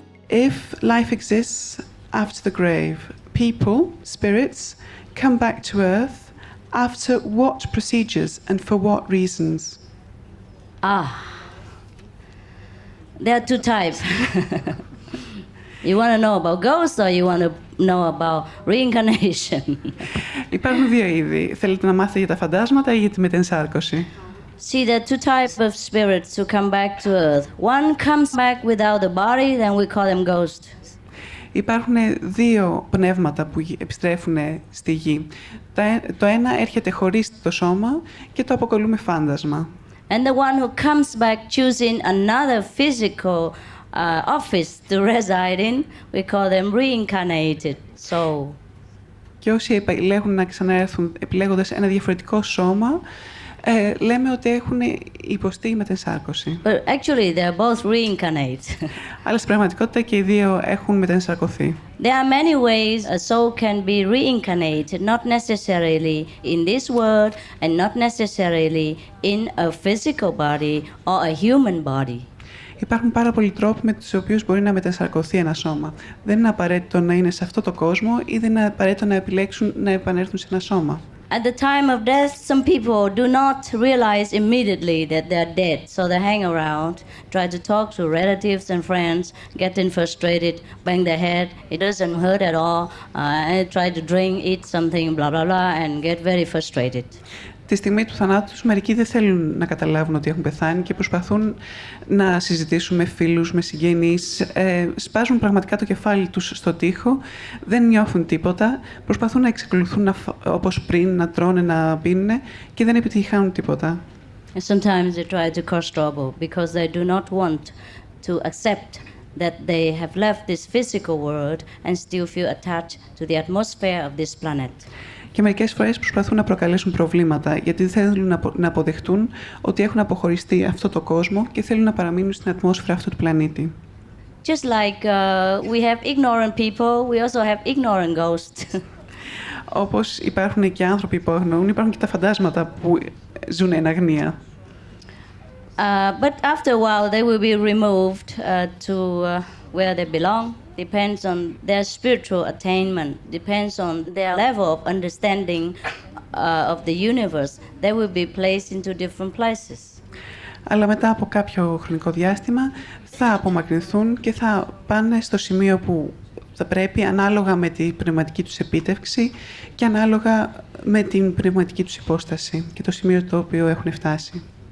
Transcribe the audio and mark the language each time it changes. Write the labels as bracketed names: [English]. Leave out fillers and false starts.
[English] If life exists after the grave, people, spirits, come back to Earth after what procedures and for what reasons? There are two types. You want to know about ghosts or you want to know about reincarnation? [Greek] Υπάρχουν δύο είδη. Θέλετε να μάθετε για τα φαντάσματα ή για τη μετενσάρκωση? [English] See, there are two types of spirits who come back to Earth. One comes back without a body, then we call them ghosts. [Greek] Υπάρχουν δύο πνεύματα που επιστρέφουν στη γη. Το ένα έρχεται χωρίς το σώμα και το αποκαλούμε φάντασμα. [English] And the one who comes back choosing another physical office to reside in, we call them reincarnated. So. [Greek] Και όσοι επιλέγουν να ξαναέρθουν επιλέγοντας ένα διαφορετικό σώμα, λέμε ότι έχουν υποστεί μετενσάρκωση. [English] But actually they are both reincarnate. [Greek] Αλλά στην πραγματικότητα και οι δύο έχουν μετενσαρκωθεί. [English] There are many ways a soul can be reincarnated, not necessarily in this world and not necessarily in a physical body or a human body. [Greek] Υπάρχουν πάρα πολλοί τρόποι με τους οποίους μπορεί να μετενσαρκωθεί ένα σώμα. Δεν είναι απαραίτητο να είναι σε αυτό το κόσμο ή δεν είναι απαραίτητο να επιλέξουν να επανέλθουν σε ένα σώμα. [English] At the time of death, some people do not realize immediately that they're dead, so they hang around, try to talk to relatives and friends, getting frustrated, bang their head, it doesn't hurt at all, and try to drink, eat something, blah, blah, blah, and get very frustrated. [Greek] Τη στιγμή του θανάτου τους, μερικοί δεν θέλουν να καταλάβουν ότι έχουν πεθάνει και προσπαθούν να συζητήσουν με φίλους, με συγγενείς, σπάζουν πραγματικά το κεφάλι τους στο τοίχο, δεν νιώθουν τίποτα, προσπαθούν να εξακολουθούν όπως πριν, να τρώνε, να πίνουν και δεν επιτυχάνουν τίποτα. [English] And sometimes they try to cause trouble because they do not want to accept that they have left this physical world and still feel attached to the atmosphere of this planet. [Greek] Και μερικές φορές προσπαθούν να προκαλέσουν προβλήματα, γιατί δεν θέλουν να αποδεχτούν ότι έχουν αποχωριστεί αυτό το κόσμο και θέλουν να παραμείνουν στην ατμόσφαιρα αυτού του πλανήτη. [English] Just like we have ignorant people, we also have ignorant ghosts. [Greek] Όπως υπάρχουν και άνθρωποι που αγνοούν, υπάρχουν και τα φαντάσματα που ζουν εν αγνία. [English] But after a while they will be removed to where they belong. Depends on their spiritual attainment, depends on their level of understanding of the universe. They will be placed into different places. [Greek] Αλλά μετά από κάποιο χρονικό διάστημα θα απομακρυνθούν και θα πάνε στο σημείο που θα πρέπει, ανάλογα με την πνευματική τους επίτευξη και ανάλογα με την πνευματική τους υπόσταση και το σημείο το οποίο έχουν φτάσει.